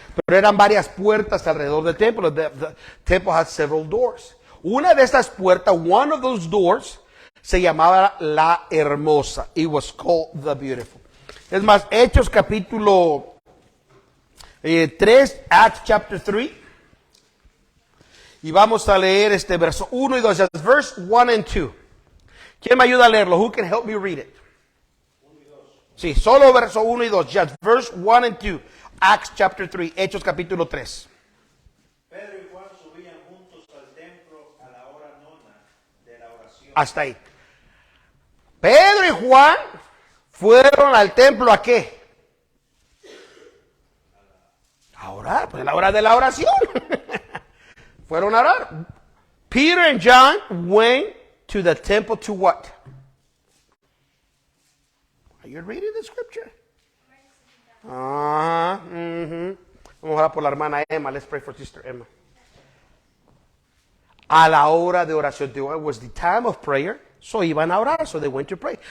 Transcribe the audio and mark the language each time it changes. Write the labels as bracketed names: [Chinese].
[Spanish] Pero eran varias puertas alrededor del templo. [English] The temple had several doors. [Spanish] Una de estas puertas, [English] one of those doors, [Spanish] se llamaba La Hermosa. [English] It was called the Beautiful. [Spanish] Es más, Hechos capítulo 3, [English] Acts chapter 3. [Spanish] Y vamos a leer verso 1 y 2. [English] Just verse 1 and 2. [Spanish] ¿Quién me ayuda a leerlo? [English] Who can help me read it? [Spanish] Sí, solo verso 1 y 2. [English] Just verse 1 and 2. Acts chapter 3. [Spanish] Hechos capítulo 3. Pedro y Juan subían juntos al templo a la hora nona de la oración. Hasta ahí. Pedro y Juan fueron al templo ¿a qué? A orar, pues a la hora de la oración. Fueron a orar. [English] Peter and John went to the temple to what? Are you reading the scripture? [Spanish] Vamos a orar por la hermana Emma. [English] Let's pray for Sister Emma. [Spanish] A la hora de oración. [English] It was the time of prayer. So [Spanish] iban a orar. [English] So they went to pray.